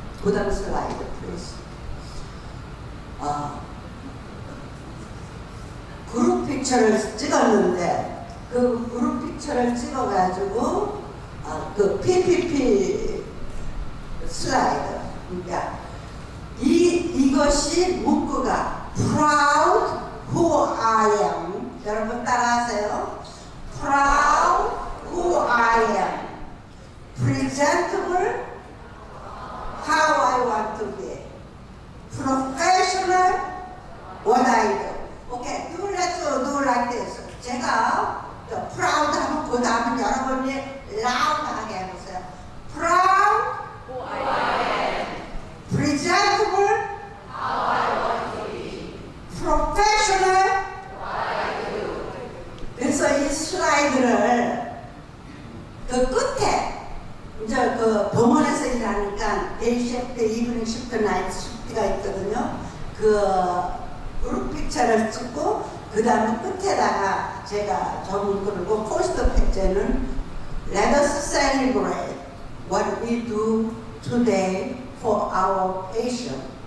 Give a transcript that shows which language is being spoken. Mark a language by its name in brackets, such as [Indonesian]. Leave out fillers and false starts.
[Korean] 그 다음 슬라이드 플리즈. 그룹 픽처를 찍었는데 그 그룹 픽처를 찍어가지고 그 PPP 슬라이드. 그러니까 이것이 문구가 [English] Proud who I am. [Korean] 여러분 따라하세요. [English] Proud who I am. Presentable how I want to be. Professional what I do. Okay, do like this. [Korean] 제가 proud 하면 그 다음은 여러분이 loud하게 해보세요. [English] Proud who I am. Presentable how I want to be. Professional what I do. [Korean] 그래서 이 슬라이드를 그 끝에 이제 그 병원에서 일하니까 데이 시프트, 이브닝 시프트, 나이트 시프트가 있거든요. 그 그룹 픽처를 찍고 그 다음에 끝에다가 제가 전문 그리고 포스터 페이지는 [English] Let us celebrate what we do today for our patient.